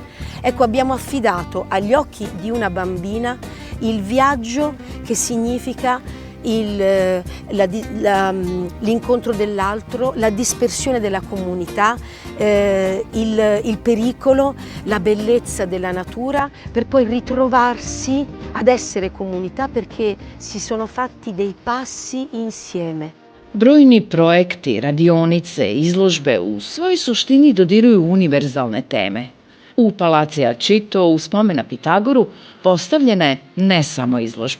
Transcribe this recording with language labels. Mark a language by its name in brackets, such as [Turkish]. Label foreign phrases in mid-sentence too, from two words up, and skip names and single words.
[Italian] Ecco, abbiamo affidato agli occhi di una bambina il viaggio che significa l'incontro dell'altro, la dispersione della comunità, il pericolo, la bellezza della natura, per poi ritrovarsi ad essere comunità perché si sono fatti dei passi insieme. [Serbian] Brojni projekti, radionice, izložbe u svojoj suštini dodiruju univerzalne teme. U Palacija Čito, u spomen na Pitagoru, postavljena je ne samo izložba.